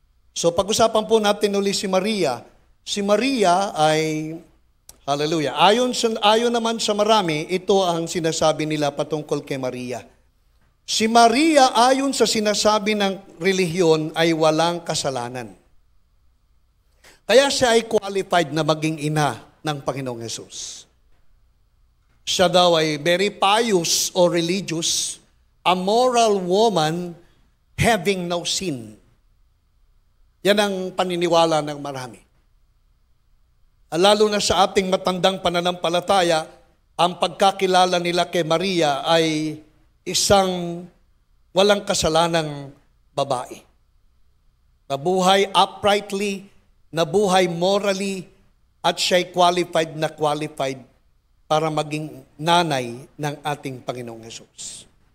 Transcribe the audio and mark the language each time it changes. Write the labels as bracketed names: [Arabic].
[Filipino] So, pag-usapan po natin uli si Maria. Si Maria ay, hallelujah, ayon naman sa marami, ito ang sinasabi nila patungkol kay Maria. Si Maria, ayon sa sinasabi ng relihiyon, ay walang kasalanan. Kaya siya ay qualified na maging ina ng Panginoong Hesus. Siya daw ay [English] very pious or religious, a moral woman having no sin. [Filipino] Yan ang paniniwala ng marami. Lalo na sa ating matandang pananampalataya, ang pagkakilala nila kay Maria ay isang walang kasalanang babae. Nabuhay uprightly, nabuhay morally, at siya'y qualified para maging nanay ng ating Panginoong Hesus.